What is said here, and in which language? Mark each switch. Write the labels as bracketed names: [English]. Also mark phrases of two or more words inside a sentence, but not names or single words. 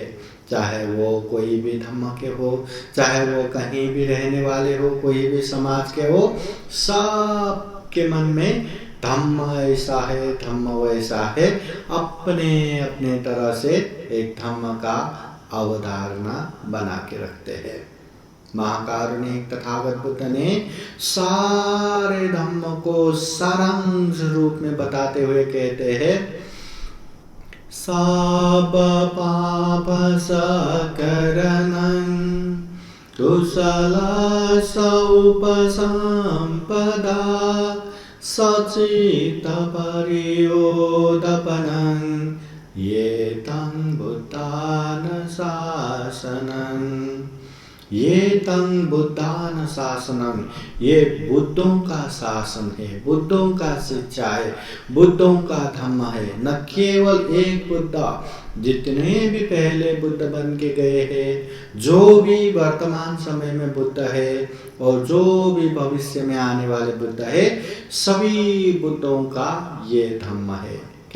[Hindi] चाहे वो कोई भी धम्म के हो, चाहे वो कहीं भी रहने वाले हो, कोई भी समाज के हो, सब के मन में धम्म ऐसा है, धम्म वैसा है, अपने अपने तरह से एक धम्म का अवधारणा बना के रखते हैं। महाकारुणिक तथागत बुद्ध ने सारे धम्म को सारांश रूप में बताते हुए कहते हैं [Pali] सब पाप सकरणं कुशल उपसंपदा सचित परियोदपनं ये तं बुद्धान शासनं। ये तं बुद्धान शासनं, [Hindi] ये बुद्धों का शासन है, बुद्धों का शिक्षा है, बुद्धों का धम्म है। न केवल एक बुद्ध, जितने भी पहले बुद्ध बन के गए हैं, जो भी वर्तमान समय में बुद्ध है और जो भी भविष्य में आने वाले बुद्ध है, सभी बुद्धों का ये धम्म है।